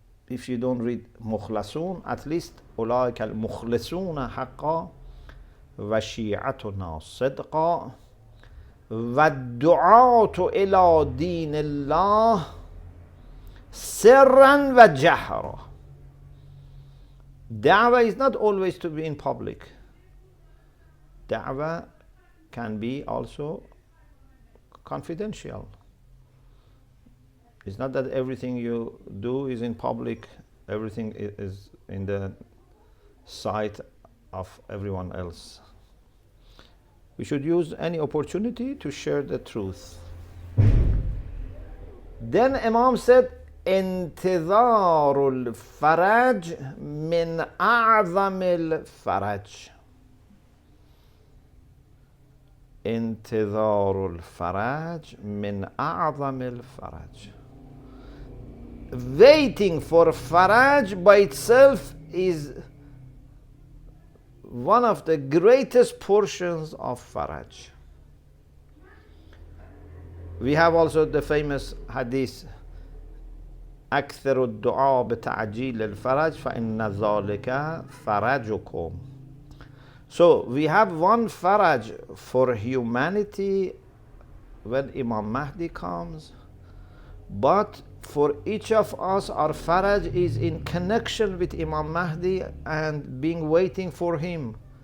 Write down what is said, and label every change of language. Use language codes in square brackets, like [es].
[en] If you don't read [ar] مخلصون, [en] at least [ar] أولئك المخلصون حقا وشيعتنا صدقا والدعاة إلى دين الله سرا وجهرا. [en] Da'wah is not always to be in public. Da'wah can be also confidential. It's not that everything you do is in public, everything is in the sight of everyone else. We should use any opportunity to share the truth. Then Imam said, [ar] انتظار الفرج من أعظم الفرج. انتظار الفرج من أعظم الفرج. [en] Waiting for faraj by itself is one of the greatest portions of faraj. We have also the famous hadith, [ar] أكثر الدعاء بتعجيل الفرج فإن ذلك فرجكم. [en] So we have one faraj for humanity when Imam Mahdi comes, but for each of us, our faraj is in connection with Imam Mahdi and being waiting for him.